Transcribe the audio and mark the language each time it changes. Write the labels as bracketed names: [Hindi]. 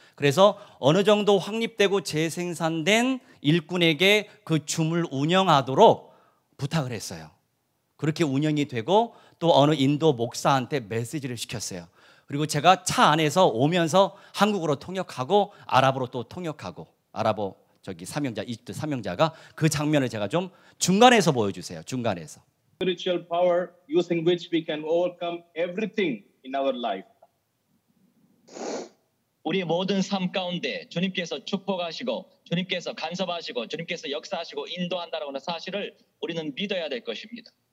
[Korean] 그래서 어느 정도 확립되고 재생산된 일꾼에게 그 줌을 운영하도록 부탁을 했어요. 그렇게 운영이 되고 또 어느 인도 목사한테 메시지를 시켰어요. 그리고 제가 차 안에서 오면서 한국어로 통역하고 아랍어로 또 통역하고, 아랍어 사명자, 이집트 사명자가 그 장면을 제가 좀 중간에서 보여주세요. 중간에서. [English] Spiritual power using which we can overcome everything in our life. [Korean] 우리의 모든 삶 가운데 주님께서 축복하시고 주님께서 간섭하시고 주님께서 역사하시고 인도한다라는 사실을 우리는 믿어야 될 것입니다.